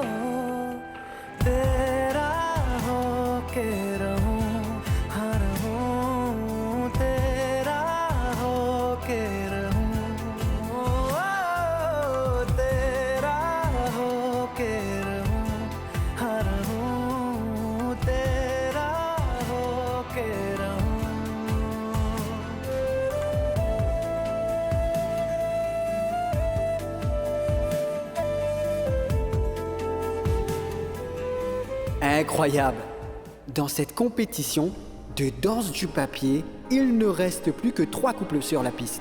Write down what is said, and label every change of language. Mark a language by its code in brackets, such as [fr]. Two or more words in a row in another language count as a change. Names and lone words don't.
[hi] तेरा हो के रहूं हर हूं तेरा हो के रहूं तेरा हो के रहूं हर हूं तेरा हो के रहूं [fr] Incroyable. Dans cette compétition de danse du papier, il ne reste plus que 3 couples sur la piste.